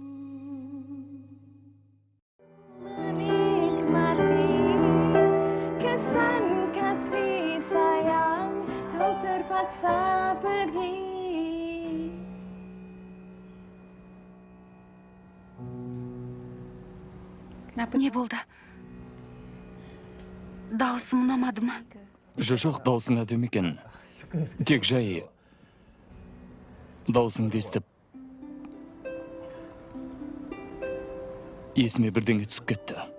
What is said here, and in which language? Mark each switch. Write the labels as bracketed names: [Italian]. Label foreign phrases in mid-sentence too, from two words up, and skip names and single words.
[Malay] Menikmati kesan kasih sayang, kau terpaksa pergi. Kenapa? [Kazakh] Ne болды? Даусым ұнамады ма? Жоқ, даусың әдемі екен. Тек жай даусыңды естіп есіме бірдеңе түсіп кетті.